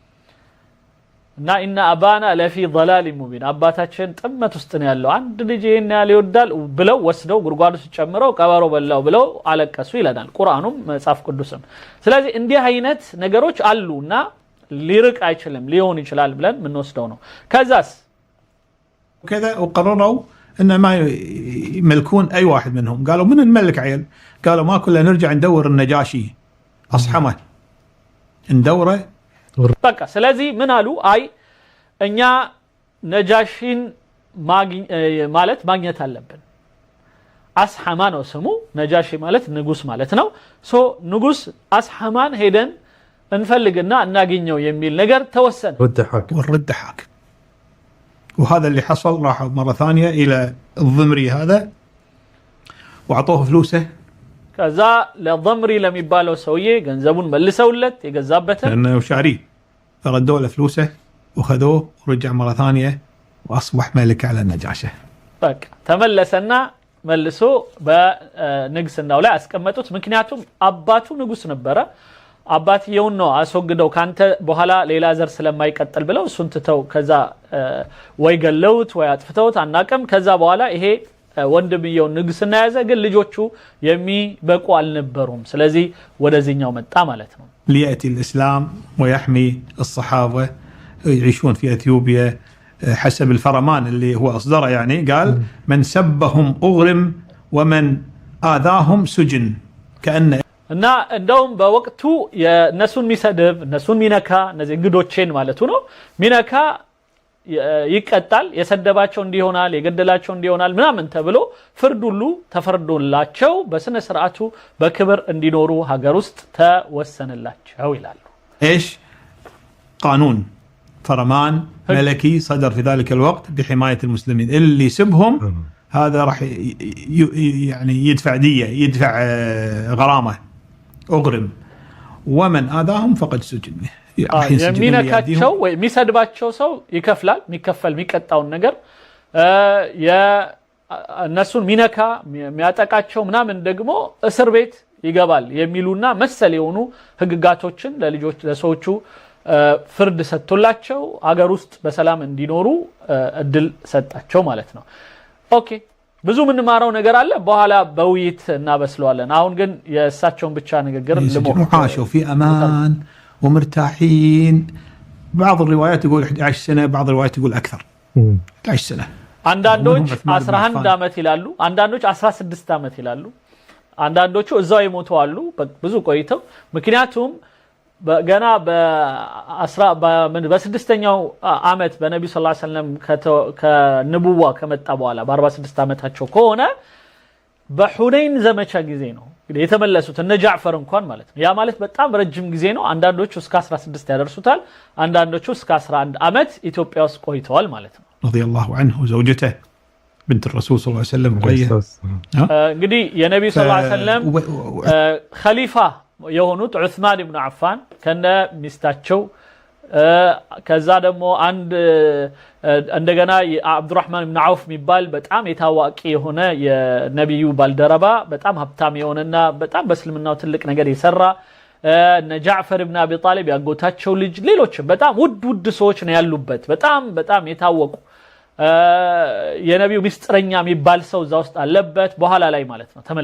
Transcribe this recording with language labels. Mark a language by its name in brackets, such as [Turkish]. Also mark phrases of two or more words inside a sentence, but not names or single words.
[Amharic] እና [Arabic] إن أبانا لفي ضلال مبين [Amharic] አባታችን ጥመት ውስጥ ነው ያለው አንድ ልጅ ይሄን ያለ ይወዳል ብለው ወስደው ጉርጓድ ውስጥ ጨምረው ቀበሮ በላው ብለው አለቀሱ ይላል ቁርአኑም መጽሐፍ ቅዱስም ስለዚህ እንዲህ አይነት ነገሮች አሉና ሊርቅ አይችልም ሊሆን ይችላል ብለን ምን ወስደው ነው ከዛስ [Arabic] كذا وقرروا ان ما يملكون اي واحد منهم قالوا من الملك عيل قالوا ما كلنا نرجع ندور النجاشي اصحمه ندوره [Amharic] በቃ ስለዚህ ምን አሉ አይ እኛ ነጃሺን ማለት ማግኘት አለብን አስሐማ ነው ስሙ ነጃሺ ማለት ንጉስ ማለት ነው ሶ ንጉስ አስሐማን ሄደን እንፈልግና እናገኘው የሚል ነገር ተወሰነ [Arabic] والرد حاكم وهذا اللي حصل راحوا مره ثانيه الى الضمري هذا واعطوه فلوسه [Amharic] ከዛ ለضمሪ ለሚባለው ሰውዬ ገንዘቡን መልሰውለት የገዛበትን [Arabic] لانه شاري فردوا له فلوسه وخذوه ورجع مره ثانيه واصبح ملك على النجاشه [Amharic] በቃ ተመለሰና መልሶ በንግስናው ላይ አስቀመጡት ምክንያቱም አባቱ ንጉስ ነበረ አባትየውን ነው አስወግደው ካንተ በኋላ ሌላ ዘር ስለማይቀጥል ብለው እሱን ትተው ከዛ ወይ ገለውት ወይ አጥፍተውት አናቀም ከዛ በኋላ ይሄ ወንድምየው ንግስና ያዘ ግን ልጆቹ የሚበቁ አልነበሩም ስለዚህ ወደዚህኛው መጣ ማለት ነው [Arabic] ليأتي الإسلام ويحمي الصحابة يعيشون في أثيوبيا حسب الفرمان اللي هو أصدره يعني قال من سبهم أغرم ومن آذاهم سجن كأن [Amharic] እና እንደውም በወቅቱ የነሱን ሚሰደብ ነሱን ሚነካ እነዚህ እንግዶችን ማለት ነው ሚነካ ይቀጣል የሰደባቸው እንዲሆናል የገደላቸው እንዲሆናል ምናምን ተብሎ ፍርድ ሁሉ ተፈርዶላቸው በስነ ስርዓቱ በክብር እንዲኖሩ ሀገር ውስጥ ተወሰነላቸው ይላሉ [Arabic] ايش قانون فرمان ملكي صدر في ذلك الوقت بحماية المسلمين اللي يسبهم هذا راح يعني يدفع دية يدفع غرامة أغرم ومن آذاهم فقد سجن [Amharic] የሚነካቸው ወይ የሚሰድባቸው ሰው ይከፍላል የሚከፈል የሚቀጣውን ነገር የነሱን ሚነካ የሚያጠቃቸው ምናምን ደግሞ እስር ቤት ይገባል የሚሉና መሰል የሆኑ ህግጋቶችን ለልጆች ለሰዎቹ ፍርድ ሰጥቶላቸው ሀገር ውስጥ በሰላም እንዲኖሩ እድል ሰጣቸው ማለት ነው ኦኬ ብዙ ምን ማራው ነገር አለ በኋላ በውይይት እናበስለዋለን አሁን ግን የእሳቸውን ብቻ ንግግር ልሞክር [Arabic] عاشوا في امان ومرتاحين بعض الروايات يقول 11 سنه بعض الروايات يقول اكثر 11 سنه [Amharic] አንዳንዶች 11 አመት ይላሉ አንዳንዶች 16 አመት ይላሉ አንዳንዶቹ እዛው ይሞቱ አሉ ብዙ ቆይተው ምክንያቱም ገና በ6ኛው አመት በነብዩ [Arabic] صلى الله عليه وسلم [Amharic] ከንቡዋ ከመጣ በኋላ በ46 አመታቸው ከሆነ በሁነይን ዘመቻ ጊዜ ነው እንግዲህ የተመለሱት እነ ጃዕፈር እንኳን ማለት ነው ያ ማለት በጣም ረጅም ጊዜ ነው አንዳንዶቹ እስከ 16 ያደርሱታል አንዳንዶቹ እስከ 11 አመት ኢትዮጵያ ውስጥ ቆይተዋል ማለት ነው [Arabic] رضي الله عنه وزوجته بنت الرسول صلى الله عليه وسلم رقية. [Amharic] እንግዲህ የነብዩ [Arabic] صلى الله عليه وسلم [Amharic] ኸሊፋ የሆኑት ዑስማን ኢብኑ አፋን ከነ ሚስታቸው ከዛ ደግሞ አንድ እንደገና አብዱራህማን ኢብኑ አውፍ የሚባል በጣም የታዋቂ የሆነ የነብዩ ባልደረባ በጣም ሀብታም የሆነና በጣም በእስልምናው ትልቅ ነገር የሰራ እነ ጃዕፈር ኢብኑ አቢ ጣሊብ ያጎታቸው ልጅ ሌሎችም በጣም ውድ ሰዎች ነው ያሉበት በጣም የታወቁ የነብዩ ሚስጥረኛ የሚባል ሰው እዛ ውስጥ አለበት በኋላ ላይ ማለት ነው ተመለሰ